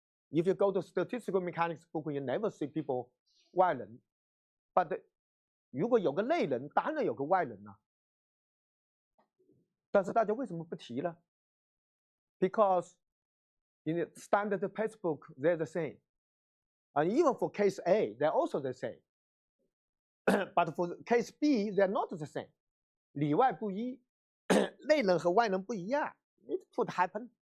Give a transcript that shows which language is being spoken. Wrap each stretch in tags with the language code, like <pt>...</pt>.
<en>If you go to statistical mechanics book, you never see people 外人.</en> <zh>But 如果有个内人，当然有个外人啊。但是大家为什么不提呢？</zh> <en>Because in the standard textbook, they're the same. And even for case A, they're also the same. But for case B, they're not the same.</en> <zh>里外不一. 内冷和外冷不一样。</zh> <en>It could happen.</en>